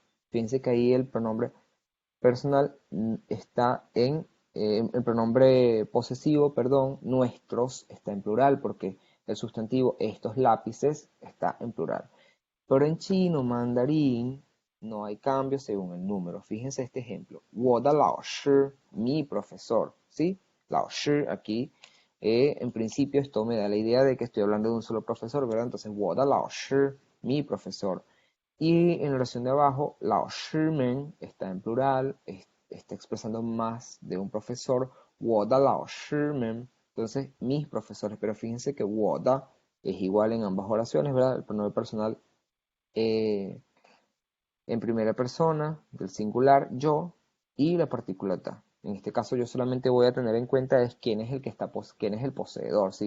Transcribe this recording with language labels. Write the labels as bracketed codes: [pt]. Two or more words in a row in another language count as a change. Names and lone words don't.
[es] Fíjense que ahí el pronombre personal está en, el pronombre posesivo, perdón, nuestros, está en plural, porque el sustantivo estos lápices está en plural. Pero en chino, mandarín, no hay cambio según el número. Fíjense este ejemplo. [zh] 我的老师, [es] mi profesor, ¿sí? 老师 aquí, en principio esto me da la idea de que estoy hablando de un solo profesor, ¿verdad? Entonces, [zh] 我的老师, [es] mi profesor. Y en la oración de abajo, 老师们 está en plural, está expresando más de un profesor. [zh] 我的老师们, [es] entonces, mis profesores. Pero fíjense que [zh] 我的 [es] es igual en ambas oraciones, ¿verdad? El pronombre personal eh, en primera persona, del singular yo, y la partícula ta. En este caso yo solamente voy a tener en cuenta es quién es el que está, quién es el poseedor, ¿sí?